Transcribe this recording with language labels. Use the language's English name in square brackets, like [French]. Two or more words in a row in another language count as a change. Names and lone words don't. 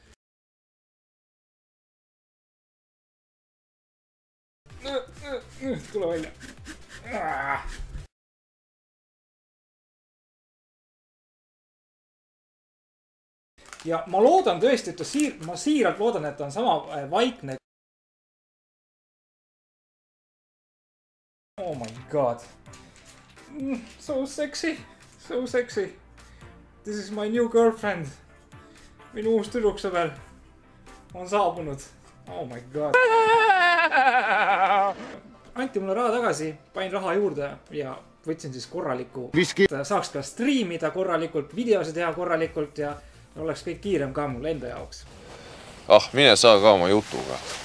[Estonian] Tule välja. Ja ma loodan tõesti, et ma siiralt loodan, et on sama vaikne. [English] Oh my god. So sexy. So sexy. This is my new girlfriend. [Estonian] Minu uus tüdruksõber on saabunud. [English] Oh my god. [Estonian] Anti mulle raha tagasi, panin raha juurde ja võtsin siis korraliku. Saaks ka striimida korralikult, videosi teha korralikult ja oleks kõik kiirem ka mul enda jaoks. Mine saa ka oma jutuga.